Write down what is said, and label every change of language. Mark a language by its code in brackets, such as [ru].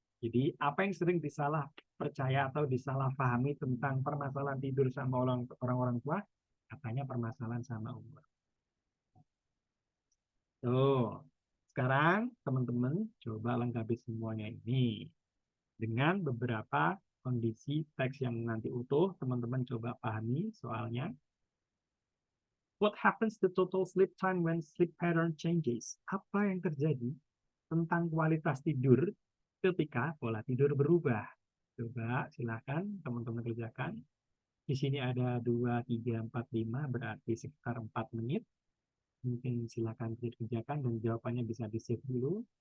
[id] Jadi apa yang sering disalah percaya atau disalah pahami tentang permasalahan tidur sama orang-orang tua, katanya permasalahan sama umur. Tuh, sekarang teman-teman coba lengkapi semuanya ini dengan beberapa kondisi teks yang nanti utuh. Teman-teman coba pahami soalnya. [en] What happens to total sleep time when sleep pattern changes? [id] Apa yang terjadi tentang kualitas tidur ketika pola tidur berubah? Coba silakan teman-teman kerjakan. Di sini ada 2, 3, 4, 5, berarti sekitar 4 menit. Mungkin silakan dikerjakan dan jawabannya bisa di-save dulu.